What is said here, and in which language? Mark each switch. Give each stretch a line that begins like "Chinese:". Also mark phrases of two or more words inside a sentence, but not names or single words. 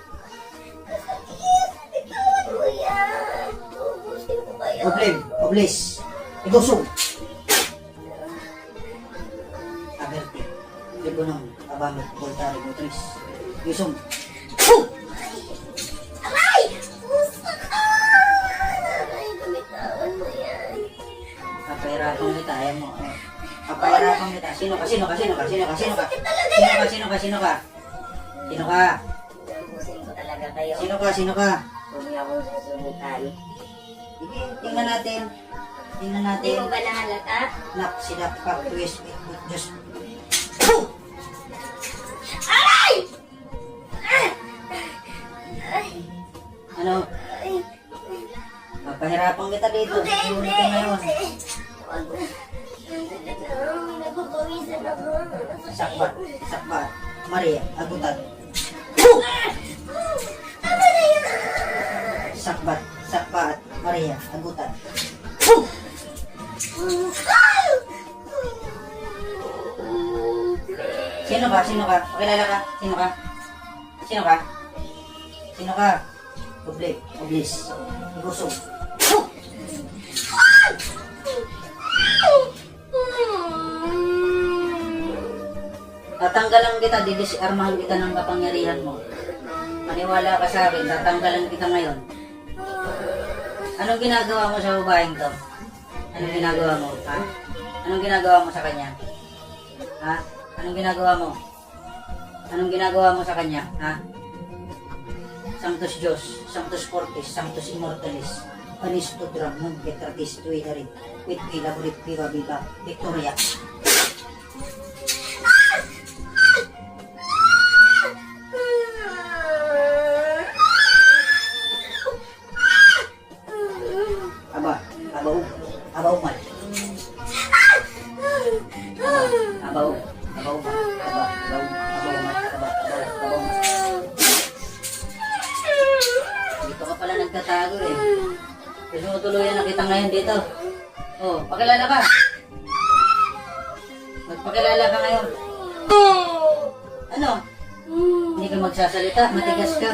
Filipino: Problem, oblis, igusog. Aberte, lipunong, abamit, voltari, butris, yusong. Aray! Pusa ka! Aray, gumitawan mo yan. Kapahirapang kita, ayaw mo. Kapahirapang kita. Sino ka? Sino ka? Sino ka? Sino ka? Sino ka? Sino ka? Sino ka? Sino ka? Sino ka? Tapusin ko talaga kayo. Sino ka? Sino ka? Huwag niyo akong susubukan. Tingnan natin. Tingnan Hindi natin. mo ba nahalata? Nak, sila pa, twist, Diyos. Aray! Ay! Ano? Ay! Kapahirapang kita dito. Hindi! Sulit ka ngayon. Huwag na. Nagpapawisan ako. Sakbat. Sakbat. Maria, agutan. Tama na yan! Sakbat. Sakbat. Maria, agutan. Sino ka? Sino ka? Pakilala ka? Sino ka? Sino ka? Sino ka? Public. Oblis. Igusog. Tatanggalan kita, didisarmahan kita ng kapangyarihan mo. Maniwala ka sa akin, tatanggalan kita ngayon. Anong ginagawa mo sa babaeng to? Anong ginagawa mo? Ha? Anong ginagawa mo sa kanya? Ha? Anong ginagawa mo? Anong ginagawa mo sa kanya? Ha?
Latin: Sanctus Dios, Sanctus Fortis, Sanctus Immortalis, Panis Tudram, Nung Petratis, Tuidarit, Quid Pilaburit, Viva Viva, Victoria.
Filipino: Aba, abaw, abaw man. Abaw, abaw man, abaw man. Dito ka pala nagtatago eh. Gusto mo tuluyan na kita ngayon dito. Oh, pakilala ka. Magpakilala ka ngayon. Ano? Hindi ka magsasalita, matigas ka.